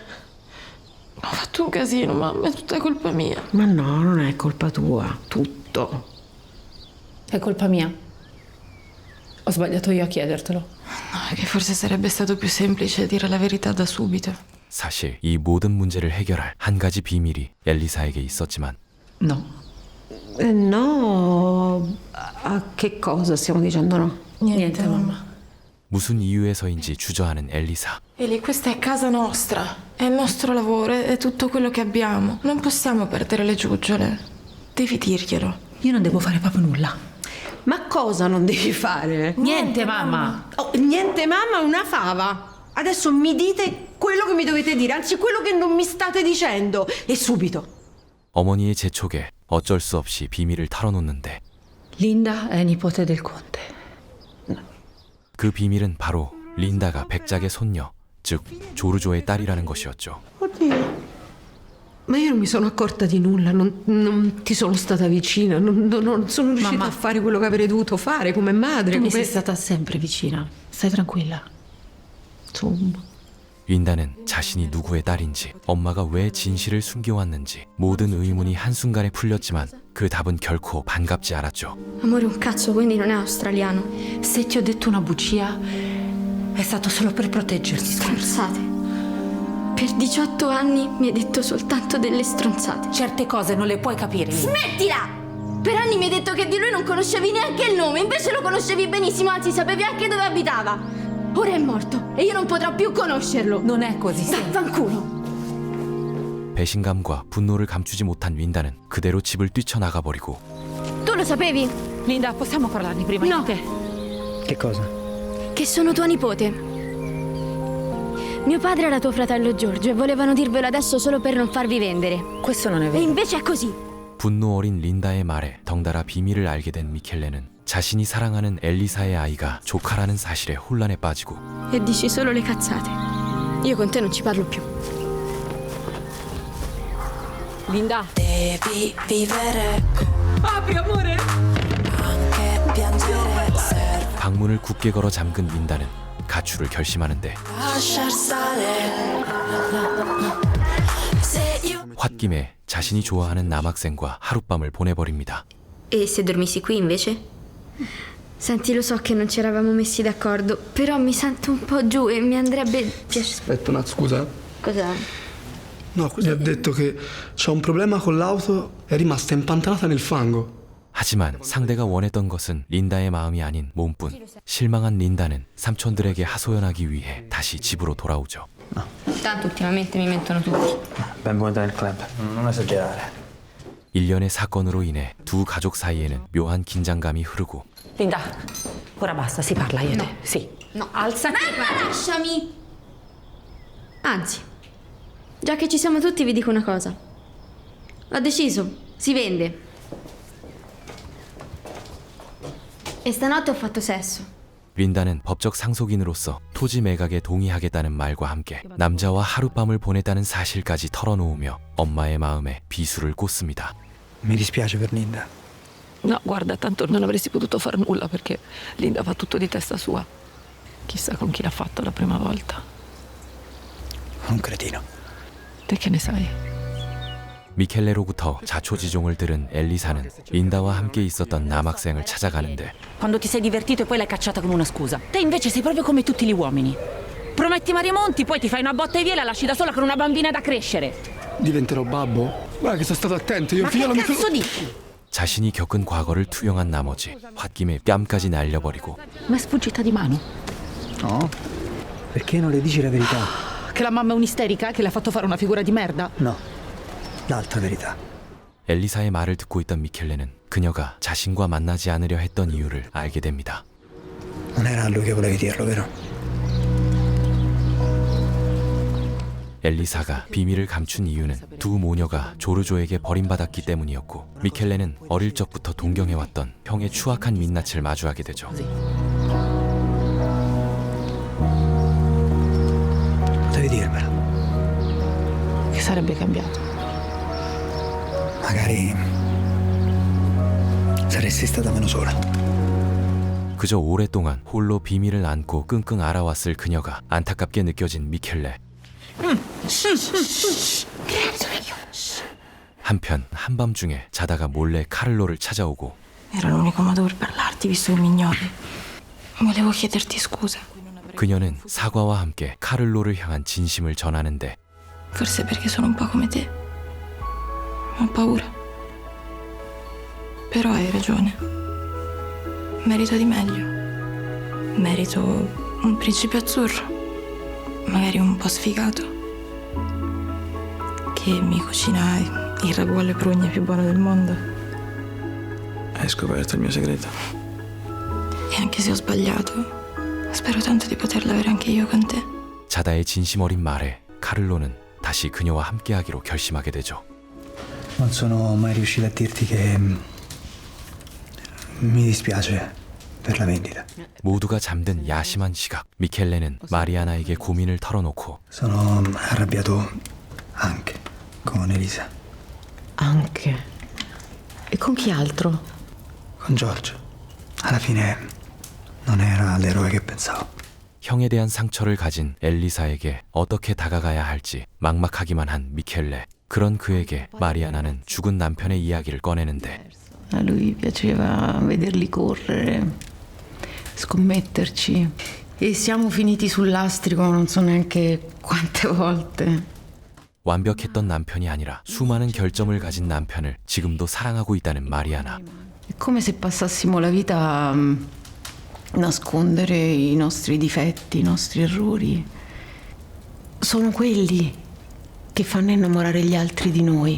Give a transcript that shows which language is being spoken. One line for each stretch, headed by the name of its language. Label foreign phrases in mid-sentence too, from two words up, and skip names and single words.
Italian: Ho fatto un casino, mamma, è tutta colpa mia. Ma no, non è colpa tua, tutto. È colpa mia. Ho sbagliato io a chiedertelo. No, che forse sarebbe stato più semplice dire la verità da subito.
Korean: 사실 이 모든 문제를 해결할 한 가지 비밀이 엘리사에게 있었지만
Italian: No. No, a che cosa stiamo dicendo no? Niente, mamma.
Korean: 무슨 이유에서인지 주저하는 엘리사.
Italian: Eli, questa è casa nostra. È il nostro lavoro, è tutto quello che abbiamo. Non possiamo perdere le giuggiole. Devi dirglielo. Io non devo fare proprio nulla. Ma cosa non devi fare? Niente, mamma. Oh, niente mamma, una fava. Adesso mi dite quello che mi dovete dire, anzi quello che non mi state dicendo. E subito.
Korean: 어머니의 재촉에 어쩔 수 없이 비밀을 털어놓는데
Italian: Linda è nipote del conte.
Korean: 그 비밀은 바로 린다가 백작의 손녀, 즉 조르조의 딸이라는 것이었죠.
Italian: Oddio. Ma io non mi sono accorta di nulla, non ti sono stata vicina, non sono riuscita a fare quello che avrei dovuto fare come madre. Tu mi sei stata sempre vicina. Stai tranquilla. Insomma.
Korean: 린다는 자신이 누구의 딸인지, 엄마가 왜 진실을 숨겨왔는지 모든 의문이 한순간에 풀렸지만 그 답은 결코 반갑지 않았죠.
Italian: Amore, un cazzo, quindi non è australiano. Se ti ho detto una bugia, è stato solo per proteggerti. Stronzate. Per 18 anni mi hai detto soltanto delle stronzate. Certe cose non le puoi capire. Smettila! Per anni mi hai detto che di lui non conoscevi neanche il nome, invece lo conoscevi benissimo, anzi sapevi anche dove abitava. Ora è morto e io non potrò più conoscerlo. Non è così. Vaffanculo.
Korean: 배신감과 분노를 감추지 못한 린다는 그대로 집을 뛰쳐나가버리고
Italian: Tu lo sapevi? Linda, possiamo parlarne prima No. di te? Che cosa? Che sono tua nipote. Mio padre era tuo fratello Giorgio e volevano dirvelo adesso solo per non farvi vendere. Questo non è E vero. invece è così.
Korean: 분노 어린 린다의 말에 덩달아 비밀을 알게 된 미켈레는 자신이 사랑하는 엘리사의 아이가 조카라는 사실에 혼란에 빠지고
Italian: E dici solo le cazzate. Io con te non ci parlo più. Linda. Devi vivere. Apri, amore. Anche piangere serve.
Korean: 방문을 굳게 걸어 잠근 린다는 가출을 결심하는데
Italian: Lasciar stare
Korean: 홧김에 자신이 좋아하는 남학생과 하룻밤을 보내버립니다.
Italian: E se dormissi qui invece? Senti, lo so che non ci eravamo messi d'accordo, però mi sento un po' giù e mi andrebbe... Aspetta, Nat, scusa. Cos'è? No, mi ha detto che c'ho un problema con l'auto, è rimasta impantanata nel fango.
Korean: 하지만 상대가 원했던 것은 린다의 마음이 아닌 몸뿐. 실망한 린다는 삼촌들에게 하소연하기 위해 다시 집으로 돌아오죠.
Italian: Tanto ultimamente mi mettono tutti. Benvenuta nel club. Non esagerare.
Korean: 일련의 사건으로 인해 두 가족 사이에는 묘한 긴장감이 흐르고
Italian: Linda, ora basta, si parla io e te. Sì. No. Alzati. Ma lasciami! Anzi, già che ci siamo tutti vi dico una cosa. Ho deciso, si vende. E stanotte ho fatto sesso.
Korean: 린다는 법적 상속인으로서 토지 매각에 동의하겠다는 말과 함께 남자와 하룻밤을 보냈다는 사실까지 털어놓으며 엄마의 마음에 비수를 꽂습니다.
Italian: Mi dispiace per Linda. No, guarda, tanto non avresti potuto fare nulla perché Linda fa tutto di testa sua. Chissà con chi l'ha fatto la prima volta. Un cretino. Te che ne sai?
Korean: 미켈레로부터 자초지종을 들은 엘리사는 린다와 함께 있었던 남학생을 찾아가는데
Italian: Quando ti sei divertito e poi l'hai cacciata con una scusa. Te invece sei proprio come tutti gli uomini. Prometti mari e monti, poi ti fai una botta e via e la lasci da sola con una bambina da crescere. Diventerò babbo? Guarda che sono stato attento, io Ma figlio che non mi... cazzo dici?
Korean: 자신이 겪은 과거를 투영한 나머지 홧김에 뺨까지 날려버리고
Italian: Ma è sfuggita di mano. No? Perché non le dici la verità? Che la mamma è un'isterica che le ha fatto fare una figura di merda? No, l'altra verità.
Korean: 엘리사의 말을 듣고 있던 미켈레는 그녀가 자신과 만나지 않으려 했던 이유를 알게 됩니다.
Italian: Non era a lui che volevi dirlo, vero?
Korean: 엘리사가 비밀을 감춘 이유는 두 모녀가 조르조에게 버림받았기 때문이었고 미켈레는 어릴 적부터 동경해왔던 형의 추악한 민낯을 마주하게 되죠.
Italian: Potevi dirmelo. Che sarebbe cambiato? Magari saresti stata meno sola.
Korean: 그저 오랫동안 홀로 비밀을 안고 끙끙 앓아왔을 그녀가 안타깝게 느껴진 미켈레. 한편 한밤중에 자다가 몰래 카를로를 찾아오고
Italian: Era l'unico modo per parlarti, visto che mi ignori. Volevo chiederti scusa.
Korean: 그녀는 사과와 함께 카를로를 향한 진심을 전하는데
Italian: Forse perché sono un po' come te. Ho paura. Però hai ragione. Merito di meglio. Merito un principe azzurro. Magari un po' sfigato. Che mi cucina il ragù alle prugne più buono del mondo. Hai scoperto il mio segreto. E anche se ho sbagliato, spero tanto di poterla avere anche io con te.
Korean: 자다의 진심 어린 말에 카를로는 다시 그녀와 함께하기로 결심하게 되죠.
Italian: Non sono mai riuscito a dirti che mi dispiace per la vendita.
Korean: 모두가 잠든 야심한 시각, 미켈레는 마리아나에게 고민을 털어놓고
Italian: Sono arrabbiato anche con Elisa. Anche. E con chi altro? Con Giorgio. Alla fine non era l'eroe che pensavo.
Korean: 형에 대한 상처를 가진 엘리사에게 어떻게 다가가야 할지 막막하기만 한 미켈레. 그런 그에게 마리아나는 죽은 남편의 이야기를 꺼내는데
Italian: A lui piaceva vederli correre, scommetterci. E siamo finiti sul lastrico non so neanche quante volte.
Korean: 완벽했던 남편이 아니라 수많은 결점을 가진 남편을 지금도 사랑하고 있다는 마리아나.
Italian: È come se passassimo la vita a nascondere i nostri difetti, i nostri errori. Sono quelli che fanno innamorare gli altri di noi.